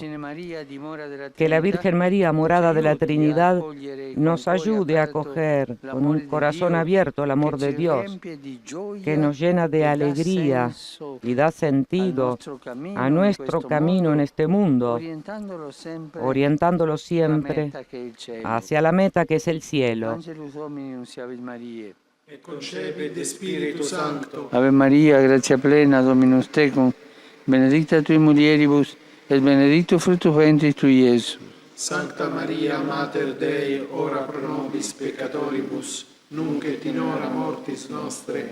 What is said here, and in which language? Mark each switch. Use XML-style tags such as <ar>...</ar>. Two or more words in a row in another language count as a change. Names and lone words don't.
<es>Que la Virgen María, morada de la Trinidad, nos ayude a acoger con un corazón abierto el amor de Dios, que nos llena de alegría y da sentido a nuestro camino en este mundo, orientándolo siempre hacia la meta que es el cielo.</es> <la>Et concepit de Spiritu Sancto. Ave Maria, gratia plena, Dominus tecum, benedicta tui mulieribus, et benedictus fructus ventris tui, Iesus. Sancta Maria, Mater Dei, ora pro nobis peccatoribus, nunc et in hora mortis nostre.</la>